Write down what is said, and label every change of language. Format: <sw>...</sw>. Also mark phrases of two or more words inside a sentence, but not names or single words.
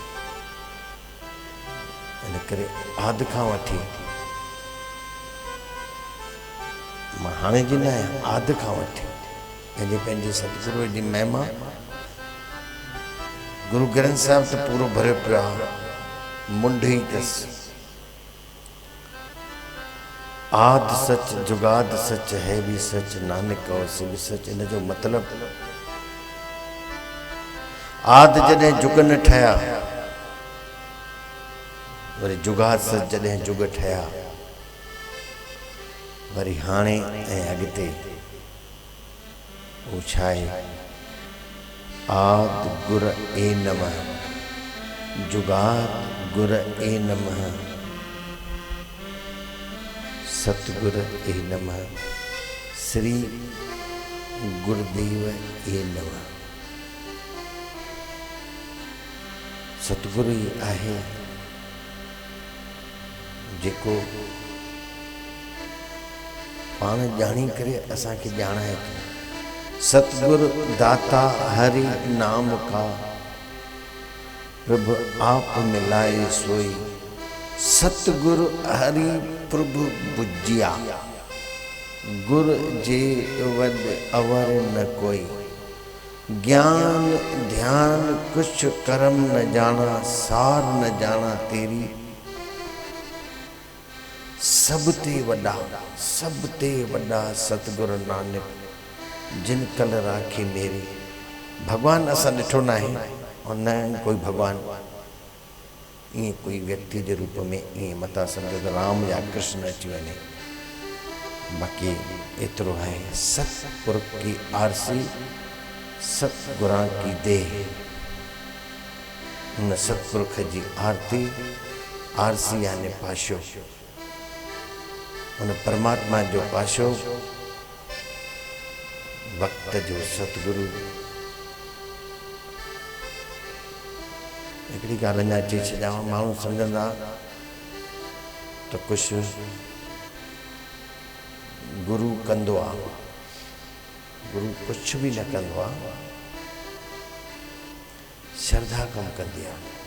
<sd>इन करे आदि खां वठी मां हाणे जी न आहियां, आदि खां वठी पंहिंजे सतगुरुअ जी महिमा गुरु ग्रंथ साहिब त पूरो भरियो पियो आहे, मुंड ई अथसि।</sd> <pa>ਆਦ ਸਚ ਜੁਗਾਦ ਸਚ ਹੈ ਭੀ ਸਚ ਨਾਨਕ ਔਰ ਸੇ ਭੀ ਸਚ।</pa> <sd>इन जो मतिलबु आद जॾहिं जुग न ठहिया, वरी जुगाद सच जॾहिं जुग ठहिया, वरी हाणे ऐं अॻिते उहो छा आहे?</sd> <sa>आद गुर ए नमः, जुगाद गुर ए नमः, सतगुर ए नमः, श्री गुरुदेव ए नमः।</sa> <sd>सतगुरु ही आहे जेको पाण ॼाणी करे असांखे ॼाणाए थो।</sd> <pa>ਸਤਿਗੁਰੁ ਦਾਤਾ ਹਰਿ ਨਾਮ ਕਾ, ਪ੍ਰਭੁ ਆਪਿ ਮਿਲਾਏ ਸੋਈ। ਸਤਿਗੁਰੁ ਹਰਿ ਪ੍ਰਭੁ ਬੁਝਿਆ, ਗੁਰ ਜੇ ਵਡ ਅਵਰ ਨ ਕੋਈ। ਗਿਆਨ ਧਿਆਨ ਕੁਛ ਕਰਮ ਨ ਜਾਨਾ, ਸਾਰ ਨ ਜਾਨਾ ਤੇਰੀ। ਸਭ ਤੇ ਵਡਾ ਸਤਿਗੁਰੁ ਨਾਨਕ, ਜਿਨ ਕਲ ਰਾਖੀ ਮੇਰੀ।</pa> <sd>भगवान असां ॾिठो न आहे,</sd> <hi>और न कोई</hi> <sd>भगवान ईअं कोई व्यक्ति जे रूप में ईअं मता सम्झो त राम या कृष्ण अची वञे। बाक़ी एतिरो आहे,</sd> <pa>ਸਤਪੁਰਖ ਕੀ ਆਰਸੀ ਸਤਗੁਰਾਂ ਕੀ ਦੇਹ।</pa> <sd>उन सतपुरुष जी आरती, आरसी यानी पाशो, उन परमात्मा जो पाशो, वक्त जो सतगुरु। हिकिड़ी ॻाल्हि अञा चई छॾियां, माण्हू सम्झंदा त कुझु गुरु कंदो आहे, गुरु कुझु बि न कंदो आहे, श्रद्धा कमु कंदी आहे।</sd>